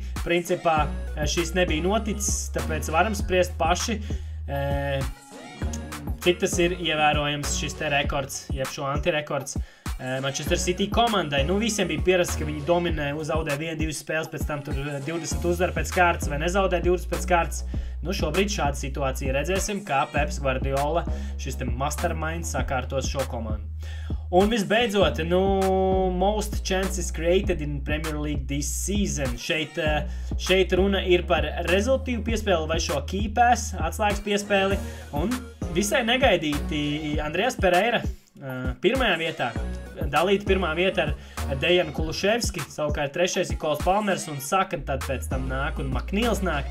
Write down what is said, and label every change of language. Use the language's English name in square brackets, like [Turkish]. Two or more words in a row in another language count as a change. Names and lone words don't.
[Latvian] Principā šis nebija noticis, tāpēc varam spriest paši, cik tas ir ievērojams šis te rekords, jeb šo antirekords Manchester City komandai. Visiem bija pierasts, ka viņi dominē, zaudē 1-2 spēles, pēc tam tur 20 uzvar pēc kārtas vai nezaudē 20 pēc kārtas. Šobrīd šāda situācija redzēsim, kā Peps Guardiola, šis te mastermind, sakārtos šo komandu. Un visbeidzot, [English] most chances created in Premier League this season. [Latvian] Šeit runa ir par rezultīvu piespēli vai šo [English] key pass, [Latvian] atslēgas piespēli. Un visai negaidīti Andrejas Pereira pirmajā vietā, dalīta pirmā vieta ar Dejanu Kuluševski, savukārt trešais ir Kols Palmers un Saka, tad pēc tam nāk un Maknīls nāk.